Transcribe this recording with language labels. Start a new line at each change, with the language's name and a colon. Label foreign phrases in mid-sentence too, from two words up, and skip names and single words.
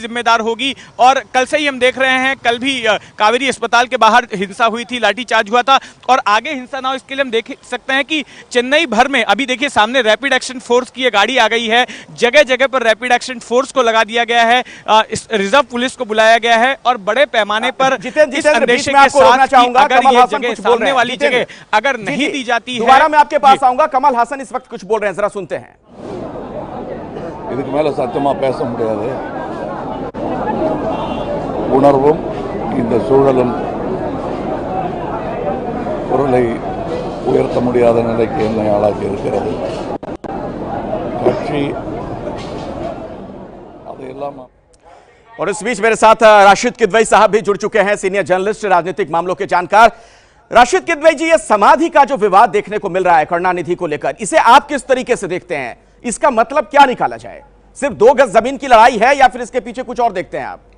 Hindi: और कल से ही हम देख रहे हैं कल भी कावेरी अस्पताल के बाहर हिंसा हुई थी, लाठीचार्ज हुआ था और आगे हिंसा ना हो इसके लिए हम देख सकते हैं कि चेन्नई भर में अभी देखिए सामने रैपिड एक्शन फोर्स की ये गाड़ी आ गई है। जगह जगह पर रैपिड एक्शन फोर्स को लगा दिया गया है, रिजर्व पुलिस को बुलाया गया है और बड़े पैमाने पर इस अंदेशे के साथ कि अगर ये जगह सामने वाली जगह अगर नहीं दी जाती है। दोबारा मैं आपके पास आऊंगा। कमल हासन इस वक्त कुछ बोल रहे हैं, जरा सुनते हैं।
Tamil: இதுக்கு மேல சத்தமா பேச முடியாது. உணர்வும் இந்த சூழலும் குரலை உயர்த்த முடியாத நிலைக்கு என்னை ஆளாக்கி இருக்கிறது. கட்சி அதையெல்லாம்
Hindi: और इस बीच मेरे साथ राशिद किदवई साहब भी जुड़ चुके हैं,
English: senior journalist,
Hindi: राजनीतिक मामलों के जानकार। राशिद किदवई जी, ये समाधि का जो विवाद देखने को मिल रहा है करुणानिधि को लेकर, इसे आप किस तरीके से देखते हैं? इसका मतलब क्या निकाला जाए? सिर्फ 2 गज जमीन की लड़ाई है या फिर इसके पीछे कुछ और देखते हैं आप?